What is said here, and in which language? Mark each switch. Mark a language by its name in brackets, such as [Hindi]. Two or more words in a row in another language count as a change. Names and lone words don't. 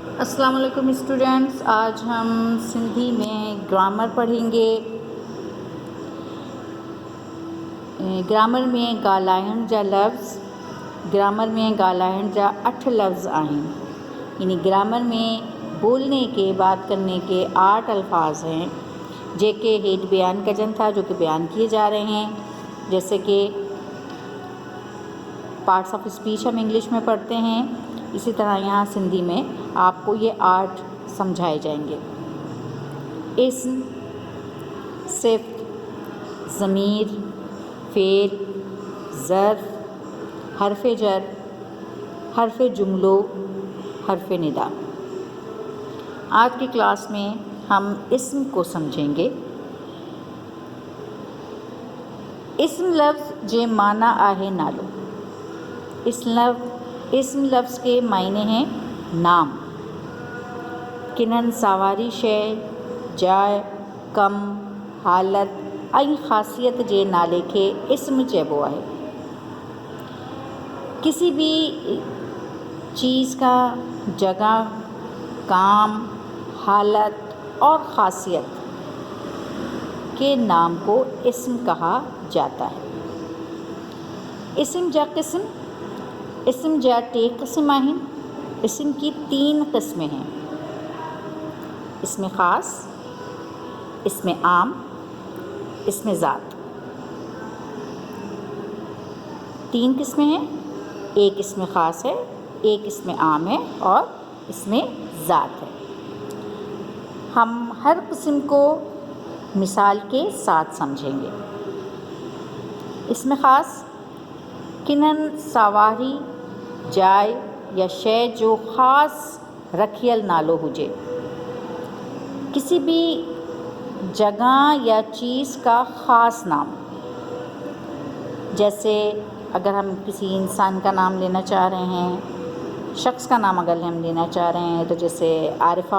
[Urdu] السلام علیکم اسٹوڈنٹس، آج ہم سندھی میں گرامر پڑھیں گے۔ [Sindhi] گرامر میں ॻाल्हाइण जा लफ़्ज़، ग्रामर में ॻाल्हाइण जा 8 लफ़्ज़ आहिनि। [Urdu] یعنی گرامر میں بولنے کے، بات کرنے کے 8 الفاظ ہیں [Sindhi] जेके हेठ बयान कजन था, [Urdu] جو کہ بیان کیے جا رہے ہیں. جیسے کہ [English] parts of speech [Urdu] ہم انگلش میں پڑھتے ہیں، اسی طرح یہاں سندھی میں آپ کو یہ 8 سمجھائے جائیں گے. اسم، صفت، ضمیر، فعل، ظرف، حرف جر، حرف جملو، حرف ندا. آج کی کلاس میں ہم اسم کو سمجھیں گے. [Sindhi] इस्म लफ्ज़ जे माना आहे नालो। [Urdu] اسم لفظ کے معنی ہیں نام. [Sindhi] किनन सावारी शय, जाइ, कम, हालत ऐं ख़ासियत जे नाले खे इस्म चइबो आहे। [Urdu] کسی بھی چیز کا جگہ، کام، حالت اور خاصیت کے نام کو اسم کہا جاتا ہے. [Sindhi] इस्म जा क़िस्म, इस्म जा 3 क़िस्म आहिनि। [Urdu] اسم کی 3 قسمیں ہیں. اسم خاص، اسم عام، اسم ذات. 3 قسمیں ہیں. ایک اسم خاص ہے، ایک اسم عام ہے اور اسم ذات ہے. ہم ہر قسم کو مثال کے ساتھ سمجھیں گے. [Sindhi] इस्म ख़ास किनन सावारी जाइ या शय जो ख़ास रखियल नालो हुजे। [Urdu] کسی بھی جگہ یا چیز کا خاص نام. جیسے اگر ہم کسی انسان کا نام لینا چاہ رہے ہیں، شخص کا نام اگر ہم لینا چاہ رہے ہیں تو جیسے عارفہ.